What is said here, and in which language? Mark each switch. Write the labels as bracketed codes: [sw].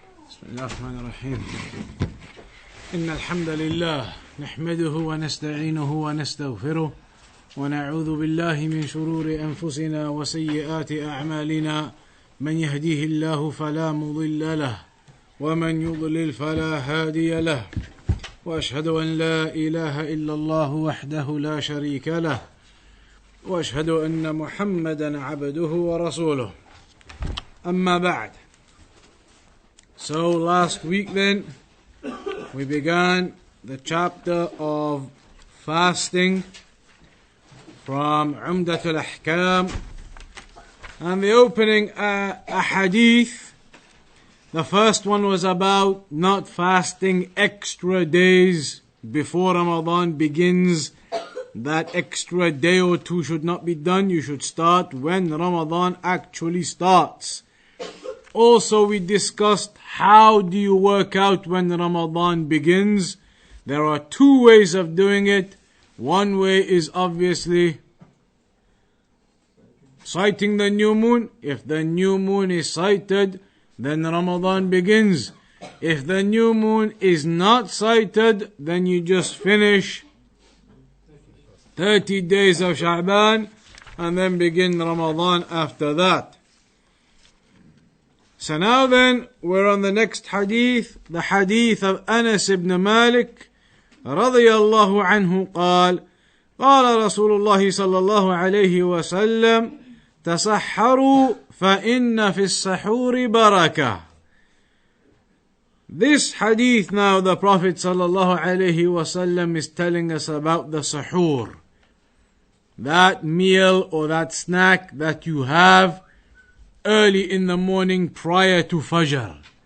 [ar] بسم الله الرحمن الرحيم إن الحمد لله نحمده ونستعينه ونستغفره ونعوذ بالله من شرور أنفسنا وسيئات أعمالنا من يهديه الله فلا مضل له ومن يضلل فلا هادي له وأشهد أن لا إله إلا الله وحده لا شريك له وأشهد أن محمدا عبده ورسوله أما بعد. [en] So last week then we began the chapter of fasting from Umdat Ahkaam, and the opening hadith, the first one was about not fasting extra days before Ramadan begins. That extra day or two should not be done. You should start when Ramadan actually starts. Also, we discussed how do you work out when Ramadan begins. There are two ways of doing it. One way is obviously sighting the new moon. If the new moon is sighted, then Ramadan begins. If the new moon is not sighted, then you just finish 30 days of Sha'ban and then begin Ramadan after that. So now then, we're on the next hadith, the hadith of Anas ibn Malik [ar] رضي الله عنه قال قال رسول الله صلى الله عليه وسلم تسحروا فإن في السحور بركة. [en] This hadith now, the Prophet [ar] صلى الله عليه وسلم [en] is telling us about the sahoor, that meal or that snack that you have early in the morning prior to Fajr.